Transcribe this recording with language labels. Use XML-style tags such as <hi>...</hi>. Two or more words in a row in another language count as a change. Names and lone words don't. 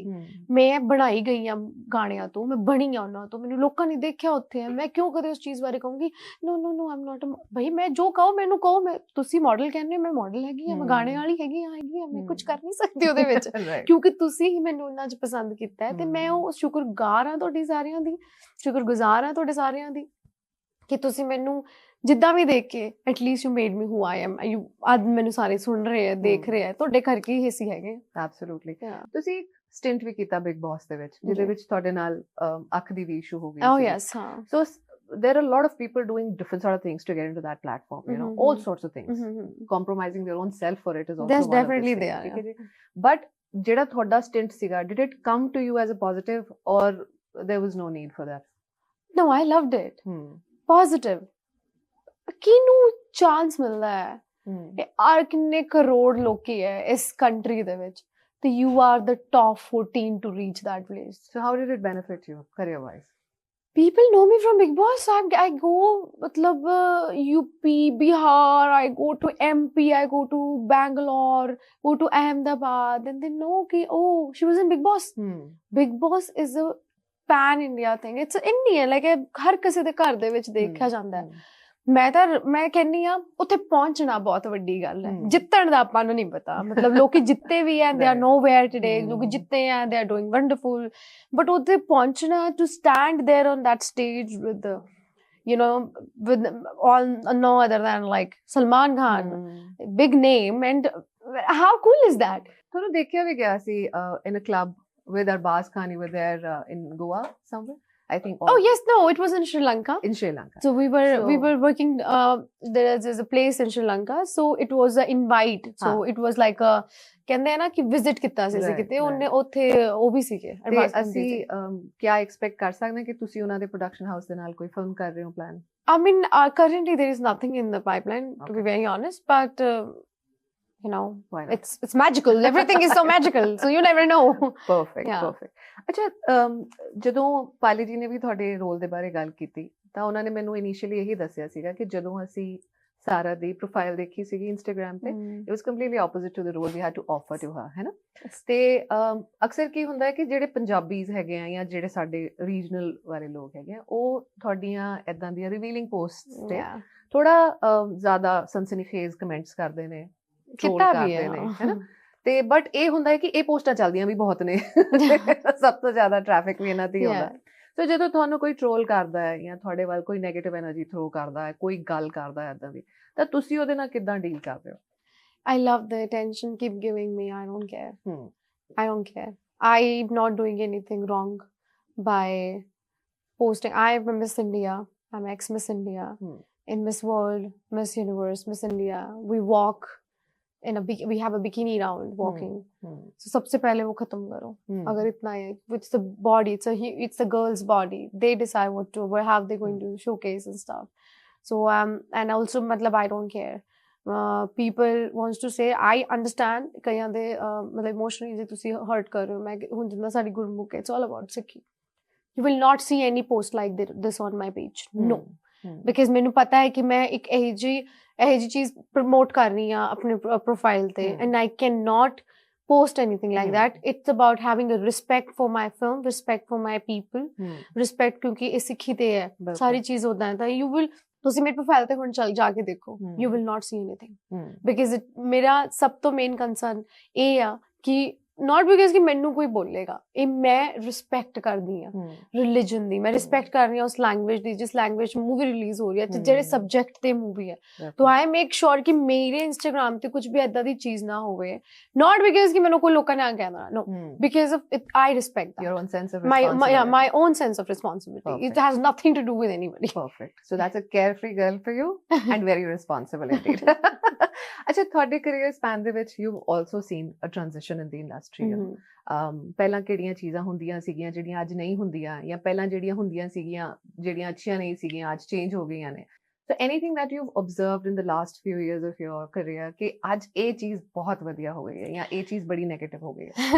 <pa>ਮੈਂ ਬਣਾਈ ਗਈ ਹਾਂ ਗਾਣਿਆਂ ਤੋਂ, ਮੈਂ ਬਣੀ ਹਾਂ ਉਹਨਾਂ ਤੋਂ, ਮੈਨੂੰ ਲੋਕਾਂ ਨੇ ਦੇਖਿਆ ਉੱਥੇ ਹੈ, ਮੈਂ ਕਿਉਂ ਕਦੇ ਉਸ ਚੀਜ਼ ਬਾਰੇ ਕਹੂੰਗੀ</pa> <en>no no no I'm not,</en> <pa>ਭਾਈ ਮੈਂ ਜੋ ਕਹੋ ਮੈਨੂੰ ਕਹੋ, ਮੈਂ ਤੁਸੀਂ ਮਾਡਲ ਕਹਿੰਦੇ ਹੋ, ਮੈਂ ਮਾਡਲ ਹੈਗੀ ਹਾਂ, ਮੈਂ ਗਾਣੇ ਵਾਲੀ ਹੈਗੀ ਹਾਂ, ਮੈਂ ਕੁਝ ਕਰ ਨਹੀਂ ਸਕਦੀ ਉਹਦੇ ਵਿੱਚ, ਕਿਉਂਕਿ ਤੁਸੀਂ ਹੀ ਮੈਨੂੰ ਉਹਨਾਂ 'ਚ ਪਸੰਦ ਕੀਤਾ ਹੈ, ਤੇ ਮੈਂ ਉਹ ਸ਼ੁਕਰਗੁਜ਼ਾਰ ਹਾਂ ਤੁਹਾਡੀ ਸਾਰਿਆਂ ਦੀ, ਸ਼ੁਕਰਗੁਜ਼ਾਰ ਹਾਂ ਤੁਹਾਡੇ ਸਾਰਿਆਂ ਦੀ ਕਿ ਤੁਸੀਂ ਮੈਨੂੰ ਜਿੱਦਾਂ ਵੀ ਦੇਖ ਕੇ</pa> <en>at least you made me who I am,</en> <pa>ਅੱਜ ਮੈਨੂੰ ਸਾਰੇ ਸੁਣ ਰਹੇ ਆ, ਦੇਖ ਰਹੇ ਆ, ਤੁਹਾਡੇ ਕਰਕੇ ਹੀ ਅਸੀਂ ਹੈਗੇ। ਐਬਸੋਲੂਟਲੀ। ਤੁਸੀਂ ਸਟਿੰਟ ਵੀ ਕੀਤਾ ਬਿਗ ਬੌਸ ਦੇ ਵਿੱਚ, ਜਿਹਦੇ ਵਿੱਚ ਤੁਹਾਡੇ ਨਾਲ ਅੱਖ ਦੀ ਵੀ ਇਸ਼ੂ ਹੋ ਗਈ ਸੀ।</pa> <en>Oh yes, ਹਾਂ। So there are a lot of people doing different sort of things to get into that platform, you know, all sorts of things, compromising their own self for it is also That's one definitely of the things, there,</en> <pa>ਠੀਕ ਹੈ ਜੀ। But ਜਿਹੜਾ ਤੁਹਾਡਾ ਸਟਿੰਟ ਸੀਗਾ,</pa> <en>did it come to you as a positive or there was no need for that? No, I loved it.</en> <pa>Positive. ਕਿਹਨੂੰ ਚਾਂਸ ਮਿਲਦਾ ਹੈ? ਆਰ ਕਿੰਨੇ ਕਰੋੜ ਲੋਕੀ ਹੈ ਇਸ ਕੰਟਰੀ ਦੇ ਵਿੱਚ, ਤੇ</pa> <en>you are the top 14 to reach that place. So how did it benefit you career wise? People know me from Big Boss. I go matlab UP, Bihar, I go to MP, I go to Bangalore, go to Ahmedabad, and they know ki oh, she was in Big Boss. Big Boss is a pan India thing. It's Indian, like</en> <pa>ਹਰ ਕਿਸੇ ਦੇ ਘਰ ਦੇ ਵਿੱਚ ਦੇਖਿਆ ਜਾਂਦਾ ਹੈ। ਮੈਂ ਕਹਿੰਦੀ ਆ ਉੱਥੇ ਪਹੁੰਚਣਾ ਬਹੁਤ ਵੱਡੀ ਗੱਲ ਹੈ, ਜਿੱਤਣ ਦਾ ਆਪਾਂ ਨੂੰ ਨਹੀਂ ਪਤਾ, ਮਤਲਬ ਲੋਕੀ ਜਿੱਤੇ ਵੀ ਹੈ,</pa> <en>they are nowhere today,</en> <pa>ਲੋਕੀ ਜਿੱਤੇ ਹੈ,</pa> <en>they are doing wonderful, ਬਟ</en> <pa>ਉੱਥੇ ਪਹੁੰਚਣਾ,</pa> <en>to stand there on that stage with you know, with all no other than like Salman Khan, big name, and how cool is that?</en> <pa>ਤੁਹਾਨੂੰ ਦੇਖਿਆ ਵੀ ਗਿਆ ਸੀ</pa> <en>in a club with Arbaz Khan, you were there in Goa somewhere, I think. Oh yes, no, it was in Sri Lanka. In Sri Lanka. So we were working. There's a place in Sri Lanka, so it was an invite. So it was like a</en> <pa>ਕਹਿੰਦੇ ਆ ਨਾ ਕਿ ਵਿਜ਼ਿਟ ਕੀਤਾ ਸੀ ਕਿਤੇ, ਉਹਨੇ ਉੱਥੇ ਉਹ ਵੀ ਸੀਗੇ। ਤੇ ਅਸੀਂ ਕੀ ਐਕਸਪੈਕਟ ਕਰ ਸਕਦੇ ਹਾਂ ਕਿ ਤੁਸੀਂ ਉਹਨਾਂ ਦੇ ਪ੍ਰੋਡਕਸ਼ਨ ਹਾਊਸ ਦੇ ਨਾਲ ਕੋਈ ਫਿਲਮ ਕਰ ਰਹੇ ਹੋ ਪਲਾਨ?</pa> <en>I mean, currently there is nothing in the pipeline, to be very honest, but you know, it's magical. Everything is so magical, so you never know. Perfect, perfect.</en> <pa>ਅੱਛਾ, ਜਦੋਂ ਪਾਲੀ ਜੀ ਨੇ ਵੀ ਤੁਹਾਡੇ ਰੋਲ ਦੇ ਬਾਰੇ ਗੱਲ ਕੀਤੀ ਤਾਂ ਉਹਨਾਂ ਨੇ ਮੈਨੂੰ ਇਨੀਸ਼ੀਅਲੀ ਇਹੀ ਦੱਸਿਆ ਸੀਗਾ ਕਿ ਜਦੋਂ ਅਸੀਂ ਸਾਰਾ ਦੀ ਪ੍ਰੋਫਾਈਲ ਦੇਖੀ ਸੀਗੀ ਇੰਸਟਾਗ੍ਰਾਮ ਤੇ,</pa> <en>it was completely opposite to the role we had to offer to her,</en> <pa>ਹੈ ਨਾ? ਤੇ ਅਕਸਰ ਕੀ ਹੁੰਦਾ ਹੈ ਕਿ ਜਿਹੜੇ ਪੰਜਾਬੀਜ਼ ਹੈਗੇ ਆ ਜਾਂ ਜਿਹੜੇ ਸਾਡੇ ਰੀਜਨਲ ਵਾਲੇ ਲੋਕ ਹੈਗੇ ਆ, ਉਹ ਤੁਹਾਡੀਆਂ ਏਦਾਂ ਦੀਆਂ ਰਿਵੀਲਿੰਗ ਪੋਸਟਸ ਤੇ ਥੋੜਾ ਜ਼ਿਆਦਾ ਸਨਸਨੀਖੇਜ਼ ਕਮੈਂਟਸ ਕਰਦੇ ਨੇ, ਟ੍ਰੋਲ ਕਰਦੇ ਨੇ, ਹੈ ਨਾ? ਤੇ ਬਟ ਇਹ ਹੁੰਦਾ ਹੈ ਕਿ ਇਹ ਪੋਸਟਾਂ ਚੱਲਦੀਆਂ ਵੀ ਬਹੁਤ ਨੇ, ਸਭ ਤੋਂ ਜ਼ਿਆਦਾ ਟ੍ਰੈਫਿਕ ਵੀ ਇਹਨਾਂ ਤੇ ਹੀ ਹੁੰਦਾ। ਸੋ ਜਦੋਂ ਤੁਹਾਨੂੰ ਕੋਈ ਟ੍ਰੋਲ ਕਰਦਾ ਹੈ ਜਾਂ ਤੁਹਾਡੇ ਵੱਲ ਕੋਈ ਨੈਗੇਟਿਵ એનર્ਜੀ ਥਰੋ ਕਰਦਾ ਹੈ, ਕੋਈ ਗੱਲ ਕਰਦਾ ਹੈ ਏਦਾਂ ਦੀ, ਤਾਂ ਤੁਸੀਂ ਉਹਦੇ ਨਾਲ ਕਿੱਦਾਂ ਡੀਲ ਕਰਦੇ ਹੋ?</pa> <en>I love the attention, keep giving me, I don't care. I don't care. I'm not doing anything wrong by posting. I'm Miss India, I'm ex-Miss India. In Miss World, Miss Universe, Miss India, we walk we have a bikini round walking.</en> <hi>So सबसे पहले वो खत्म करो, अगर इतना है,</hi> <en>it's the body, it's the girl's body, they decide what to, where how they going to showcase and stuff. So and also मतलब I don't care. People wants to say, I understand</en> <pa>ਕਈਆਂ ਦੇ ਮਤਲਬ ਇਮੋਸ਼ਨਲੀ ਜੇ ਤੁਸੀਂ ਹਰਟ ਕਰ ਰਹੇ ਹੋ, ਮੈਂ ਹੁਣ ਜਿੰਨਾ ਸਾਡੀ ਗੁਰਮੁਖ ਹੈ,</pa> <en>it's all about ਸਿੱਖੀ. You will not see any post like this on my page, no, because</en> <pa>ਮੈਨੂੰ ਪਤਾ ਹੈ ਕਿ ਮੈਂ ਇੱਕ ਇਹੋ ਜਿਹੀ ਚੀਜ਼ ਪ੍ਰਮੋਟ ਕਰ ਰਹੀ ਹਾਂ ਆਪਣੇ ਪ੍ਰੋਫਾਈਲ ਤੇ,</pa> <en>and I can not post anything like that. It's about having a respect for my film, respect for my people, respect,</en> <hi>क्योंकि ये सिखी ते है सारी चीज होता है तो</hi> <en>you will,</en> <pa>ਤੁਸੀਂ ਮੇਰੇ ਪ੍ਰੋਫਾਈਲ ਤੇ ਹੁਣ ਚਲ ਜਾ ਕੇ ਦੇਖੋ,</pa> <en>you will not see anything because</en> <pa>ਮੇਰਾ ਸਭ ਤੋਂ ਮੇਨ ਕੰਸਰਨ ਇਹ ਆ ਕਿ</pa> <en>not because</en> <pa>ਕਿ ਮੈਨੂੰ ਕੋਈ ਬੋਲੇਗਾ, ਇਹ ਮੈਂ ਰਿਸਪੈਕਟ ਕਰਦੀ ਆ ਰਿਲੀਜਨ ਦੀ, ਮੈਂ ਰਿਸਪੈਕਟ ਕਰ ਰਹੀ ਹਾਂ ਉਸ ਲੈਂਗੁਏਜ ਦੀ ਜਿਸ ਲੈਂਗੁਏਜ ਮੂਵੀ ਰਿਲੀਜ਼ ਹੋ ਰਹੀ ਹੈ ਤੇ ਜਿਹੜੇ ਸਬਜੈਕਟ ਤੇ ਮੂਵੀ ਹੈ, तो</pa> <en>I make sure</en> <pa>ਕਿ ਮੇਰੇ ਇੰਸਟਾਗ੍ਰਾਮ ਤੇ ਕੁਝ ਵੀ ਏਦਾਂ ਦੀ ਚੀਜ਼ ਨਾ ਹੋਵੇ,</pa> <en>not because</en> <pa>ਕਿ ਮੈਨੂੰ ਕੋਈ ਲੋਕਾਂ ਨੇ ਆ ਕਹਿਣਾ,</pa> <en>no, because of it, I respect that. Your own sense of responsibility. My own sense of responsibility. Perfect. It has nothing to do with anybody. Perfect. So that's a carefree girl for you and very responsible indeed.</en> <pa>ਅੱਛਾ, ਤੁਹਾਡੇ</pa> <en>career span</en> <pa>ਦੇ ਵਿੱਚ</pa> <en>you've also seen a transition in the industry.</en> <pa>ਪਹਿਲਾਂ ਕਿਹੜੀਆਂ ਚੀਜ਼ਾਂ ਹੁੰਦੀਆਂ ਸੀਗੀਆਂ ਜਿਹੜੀਆਂ ਅੱਜ ਨਹੀਂ ਹੁੰਦੀਆਂ, ਜਾਂ ਪਹਿਲਾਂ ਜਿਹੜੀਆਂ ਹੁੰਦੀਆਂ ਸੀਗੀਆਂ ਜਿਹੜੀਆਂ ਅੱਛੀਆਂ ਨਹੀਂ ਸੀਗੀਆਂ ਅੱਜ ਚੇਂਜ ਹੋ ਗਈਆਂ ਨੇ?</pa> <en>So anything that you've observed in the last few years of your career</en> <pa>ਕਿ ਅੱਜ ਇਹ ਚੀਜ਼ ਬਹੁਤ ਵਧੀਆ ਹੋ ਗਈ ਹੈ ਜਾਂ ਇਹ ਚੀਜ਼ ਬੜੀ ਨੈਗੇਟਿਵ ਹੋ ਗਈ ਹੈ?</pa>